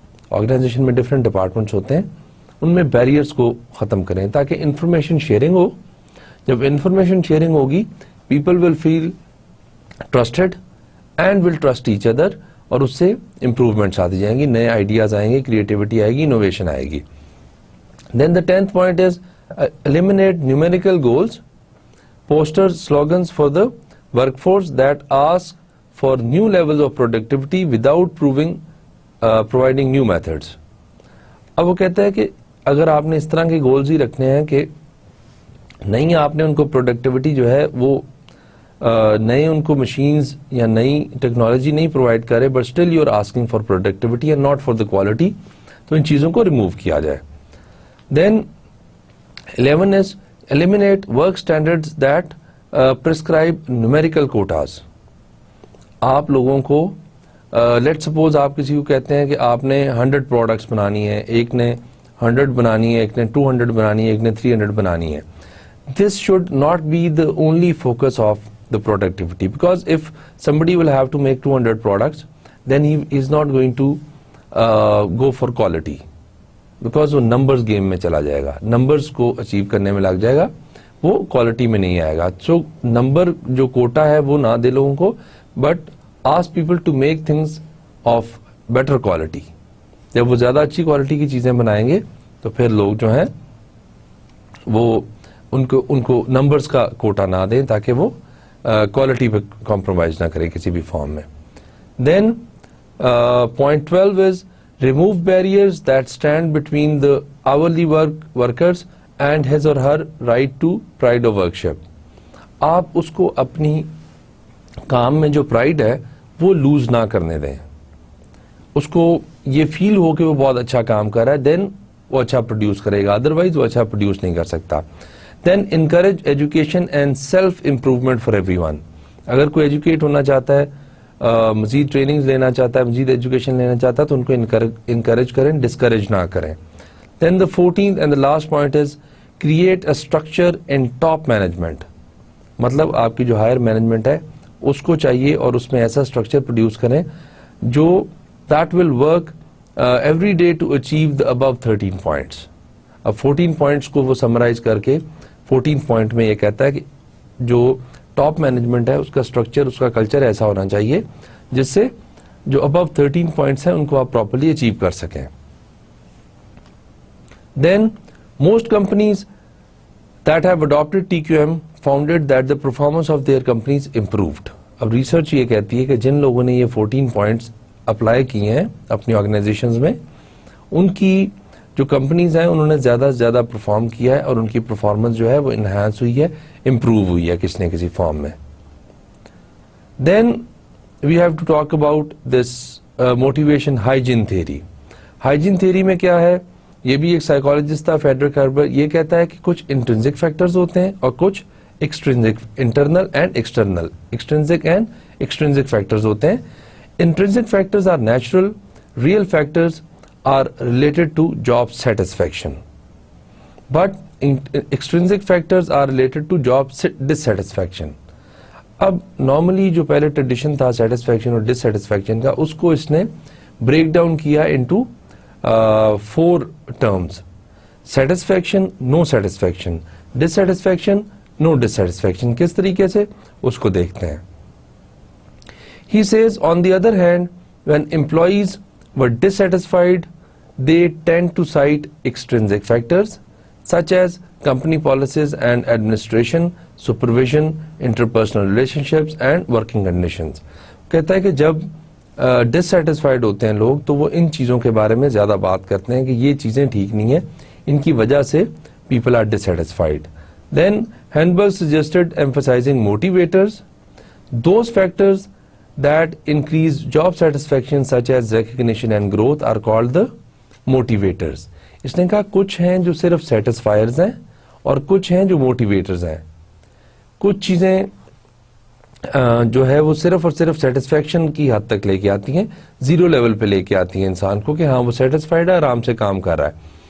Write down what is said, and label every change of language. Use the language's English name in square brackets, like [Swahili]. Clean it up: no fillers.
[Urdu] Organization میں different departments ہوتے ہیں, ان میں بیریئرز کو ختم کریں تاکہ انفارمیشن شیئرنگ ہو. جب انفارمیشن شیئرنگ ہوگی [English] people will feel trusted and will trust each other, [Urdu] اور اس سے امپروومنٹس آتی جائیں گی, نئے آئیڈیاز آئیں گے, کریٹیوٹی آئے گی, انوویشن آئے گی. [English] Then the 10th point is eliminate numerical goals, posters, slogans for the workforce that ask for new levels of productivity without providing new methods. [Urdu] اب وہ کہتا ہے کہ اگر آپ نے اس طرح کے گولز ہی رکھنے ہیں کہ نہیں آپ نے ان کو پروڈکٹیوٹی جو ہے وہ نئے ان کو مشینز یا نئی ٹیکنالوجی نہیں پرووائڈ کرے, [English] but still you are asking for productivity and not for the quality, [Urdu] تو ان چیزوں کو ریموو کیا جائے. [English] Then 11 is eliminate work standards that prescribe numerical quotas. [Urdu] آپ لوگوں کو [English] let suppose [Urdu] آپ کسی کو کہتے ہیں کہ آپ نے 100 پروڈکٹس بنانی ہے, ایک نے 100 بنانی ہے, ایک نے 200 بنانی ہے, ایک نے 300 بنانی ہے. [English] This should not be the only focus of the productivity, because if somebody will have to make 200 products, then he is not going to go for quality, because [Urdu] وہ نمبرز گیم میں چلا جائے گا, نمبرز کو achieve کرنے میں لگ جائے گا, وہ کوالٹی میں نہیں آئے گا. سو نمبر جو کوٹا ہے وہ نہ دے لوگوں کو, [English] But ask people to make things of better quality. [Urdu] جب وہ زیادہ اچھی کوالٹی کی چیزیں بنائیں گے تو پھر لوگ جو ہیں وہ ان کو نمبرز کا کوٹا نہ دیں تاکہ وہ کوالٹی پہ کمپرومائز نہ کریں کسی بھی فارم میں. [English] Then point 12 is remove barriers that stand between the hourly workers and his or her right to pride of workship. [Urdu] آپ اس کو اپنی کام میں جو پرائڈ ہے وہ لوز نہ کرنے دیں, اس کو یہ فیل ہو کہ وہ بہت اچھا کام کر رہا ہے, دین وہ اچھا پروڈیوس کرے گا, ادروائز وہ اچھا پروڈیوس نہیں کر سکتا. [English] Then encourage education and self improvement for everyone. [Urdu] اگر کوئی ایجوکیٹ ہونا چاہتا ہے مزید ٹریننگز لینا چاہتا ہے, مزید ایجوکیشن لینا چاہتا ہے, تو ان کو انکریج کریں, ڈسکریج نہ کریں. [English] Then the 14th and the last point is create a structure in top management. [Urdu] مطلب آپ کی جو ہائر مینجمنٹ ہے اس کو چاہیے اور اس میں ایسا اسٹرکچر پروڈیوس کریں جو [English] that will work every day to achieve the above 13 points. [Urdu] اب 14 points کو وہ سمرائز کر کے 14 point میں یہ کہتا ہے کہ جو ٹاپ مینجمنٹ ہے اس کا اسٹرکچر, اس کا کلچر ایسا ہونا چاہیے جس سے جو ابو 13 پوائنٹس ہیں ان کو آپ پراپرلی اچیو کر سکیں. [English] Then most companies that have adapted TQM founded that the performance of their companies improved. [Urdu] اب ریسرچ یہ کہتی ہے کہ جن لوگوں نے یہ 14 پوائنٹس اپلائی کیے ہیں اپنی آرگنائزیشنز میں, ان کی جو کمپنیز ہیں انہوں نے زیادہ سے زیادہ پرفارم کیا ہے اور ان کی پرفارمنس جو ہے وہ انہانس ہوئی ہے, امپروو ہوئی ہے کسی نہ کسی فارم میں. [English] Then we have to talk about this motivation hygiene theory. [Urdu] Hygiene theory میں کیا ہے, یہ بھی ایک سائیکالوجسٹ تھا فیڈرک ہربر, یہ کہتا ہے کہ کچھ انٹرنسک فیکٹرز ہوتے ہیں اور کچھ ایکسٹرنسک, internal and external, ایکسٹرنسک and ایکسٹرنسک factors ہوتے ہیں. [English] Intrinsic factors are natural, real factors are related to job satisfaction. But extrinsic factors are related to job dissatisfaction. [Urdu] اب نارملی جو پہلے ٹریڈیشن تھا سیٹسفیکشن اور ڈسسیٹسفیکشن کا, اس کو اس نے بریک ڈاؤن کیا انٹو 4 terms. سیٹسفیکشن, نو سیٹسفیکشن, ڈسسیٹسفیکشن, نو ڈسسیٹسفیکشن. کس طریقے سے اس کو دیکھتے ہیں. [English] He says, on the other hand, when employees were dissatisfied, they tend to cite extrinsic factors such as company policies and administration, supervision, interpersonal relationships and working conditions. [Urdu] کہتا ہے کہ جب dissatisfied ہوتے ہیں لوگ تو وہ ان چیزوں کے بارے میں زیادہ بات کرتے ہیں کہ یہ چیزیں ٹھیک نہیں ہیں, ان کی وجہ سے [English] people are dissatisfied. Then Henberg suggested emphasizing motivators, those factors that increase job satisfaction such as recognition and growth are called the motivators. [Urdu] اس نے کہا کچھ ہیں جو صرف سیٹسفائرز ہیں اور کچھ ہیں جو موٹیویٹرز ہیں. کچھ چیزیں جو ہے وہ صرف اور صرف سیٹسفیکشن کی حد تک لے کے آتی ہیں, زیرو لیول پہ لے کے آتی ہیں انسان کو کہ ہاں وہ سیٹسفائڈ ہے, آرام سے کام کر رہا ہے.